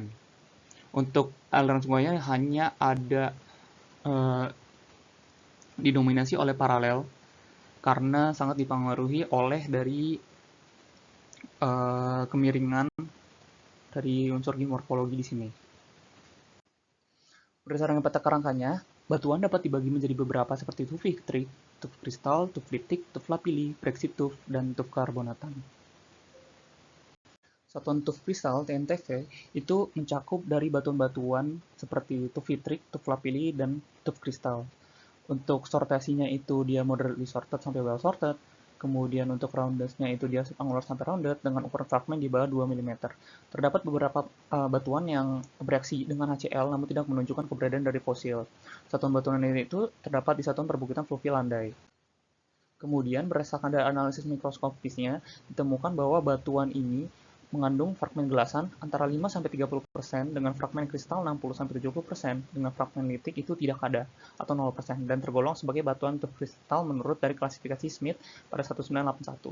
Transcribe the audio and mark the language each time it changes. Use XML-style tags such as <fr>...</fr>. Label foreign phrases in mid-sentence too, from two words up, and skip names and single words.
<id>Untuk aliran sungainya hanya ada didominasi oleh paralel karena sangat dipengaruhi oleh dari kemiringan dari unsur geomorfologi di sini. Berdasarkan peta kerangkanya, Batuan dapat dibagi menjadi beberapa seperti tuff vitrik, tuff kristal, tuff litik, tuff lapilli, brexit tuff, dan tuff karbonatan. Satuan tuff kristal (TNTV) itu mencakup dari batuan-batuan seperti tuff vitrik, tuff lapilli, dan tuff kristal. Untuk sortasinya itu dia</id> <en>moderately sorted</en> <id>sampai</id> <en>well sorted.</en> <id>Kemudian untuk roundness-nya itu dia angular sampai rounded dengan ukuran fragmen di bawah 2 mm. Terdapat beberapa batuan yang bereaksi dengan HCl namun tidak menunjukkan keberadaan dari fosil. Satuan batuan ini itu terdapat di satuan perbukitan fluvial landai. Kemudian berdasarkan dari analisis mikroskopisnya ditemukan bahwa batuan ini mengandung fragmen gelasan antara 5-30% dengan fragmen kristal 60-70%, dengan fragmen litik itu tidak ada atau 0% dan tergolong sebagai batuan tuff kristal menurut dari klasifikasi Smith pada 1981.</id>